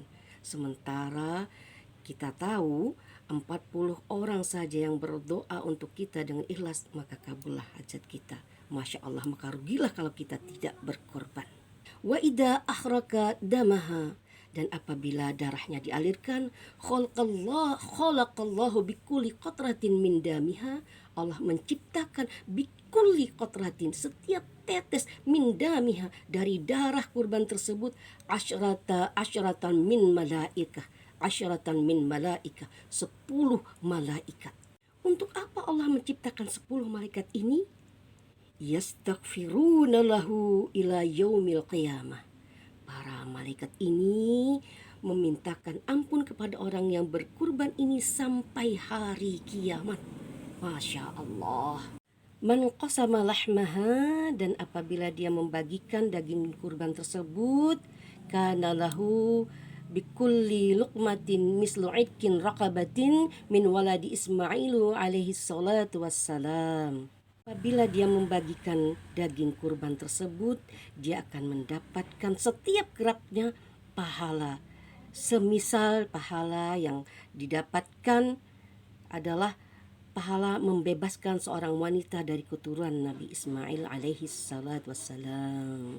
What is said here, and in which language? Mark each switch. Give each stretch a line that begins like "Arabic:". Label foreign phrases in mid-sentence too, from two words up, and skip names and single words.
Indonesian: Sementara kita tahu 40 orang saja yang berdoa untuk kita dengan ikhlas, maka kabullah hajat kita.
Arabic: ما شاء الله,
Indonesian: maka rugilah kalau kita tidak berkorban.
Arabic: وإذا أهرق دمها,
Indonesian: dan apabila darahnya dialirkan,
Arabic: خلق الله بكل قطرة من دمها,
Indonesian: Allah menciptakan
Arabic: بكل قطرة,
Indonesian: setiap tetes,
Arabic: من دمها,
Indonesian: dari darah kurban tersebut,
Arabic: عشرة من ملائكة,
Indonesian: 10 malaikat. Untuk apa Allah menciptakan 10 malaikat ini?
Arabic: يستغفرون له إلى يوم القيامة.
Indonesian: Para malaikat ini memintakan ampun kepada orang yang berkurban ini sampai hari kiamat.
Arabic: ما شاء الله. من قسم لحمها,
Indonesian: dan apabila dia membagikan daging kurban tersebut,
Arabic: كان له بكل لقمة مثل عتق رقبة من ولد إسماعيل عليه الصلاة والسلام.
Indonesian: Apabila dia membagikan daging kurban tersebut, dia akan mendapatkan setiap geraknya pahala. Semisal pahala yang didapatkan adalah pahala membebaskan seorang wanita dari keturunan Nabi Ismail
Arabic: عليه الصلاة والسلام.